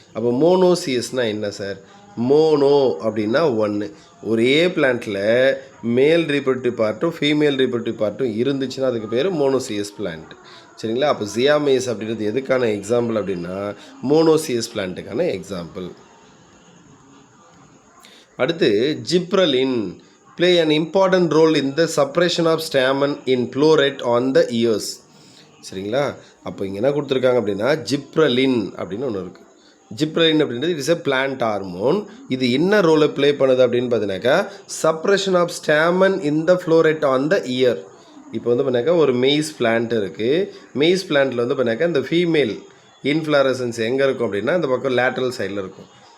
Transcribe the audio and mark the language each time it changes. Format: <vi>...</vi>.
<ta>அப்போ மோனோசியஸ்னால் என்ன sir? Mono அப்படின்னா ஒன்று. ஒரே பிளான்ட்டில் மேல் ரீப்ரொடக்டிவ் பார்ட்டும் ஃபீமேல் ரீப்ரொடக்டிவ் பார்ட்டும் இருந்துச்சுன்னா அதுக்கு பேர் மோனோசியஸ் பிளான்ட். சரிங்களா? அப்போ ஜியா மேஸ் அப்படின்றது எதுக்கான எக்ஸாம்பிள் அப்படின்னா மோனோசியஸ் பிளான்ட்டுக்கான எக்ஸாம்பிள். அடுத்து</ta> <en>Gibberellin play an important role in the suppression of stamen in floret on the ears.</en> <ta>சரிங்களா? அப்போ இங்கே என்ன கொடுத்துருக்காங்க அப்படின்னா ஜிப்ரலின் அப்படின்னு ஒன்று இருக்குது. ஜிப்ரலின் அப்படின்றது</ta> <en>It is a plant hormone.</en> <ta>இது என்ன ரோலை ப்ளே பண்ணுது அப்படின்னு பார்த்தீங்கன்னாக்கா</ta> <en>Suppression of stamen in the floret on the ear.</en> <ta>இப்போ வந்து பண்ணாக்கா ஒரு மெய்ஸ் பிளான்ட் இருக்குது. மெய்ஸ் பிளான்ட்டில் வந்து பண்ணாக்கா இந்த ஃபீமேல் இன்ஃப்ளாரசன்ஸ் எங்கே இருக்கும் அப்படின்னா இந்த பக்கம் லேட்டரல் சைடில் இருக்கும்.</ta>